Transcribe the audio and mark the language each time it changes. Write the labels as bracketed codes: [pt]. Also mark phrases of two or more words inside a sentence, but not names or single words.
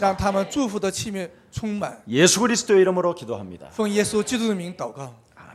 [zh] 让他们祝福的器皿充满。 [ko] 예수 그리스도의 이름으로 기도합니다. [zh] 奉耶稣基督的名祷告。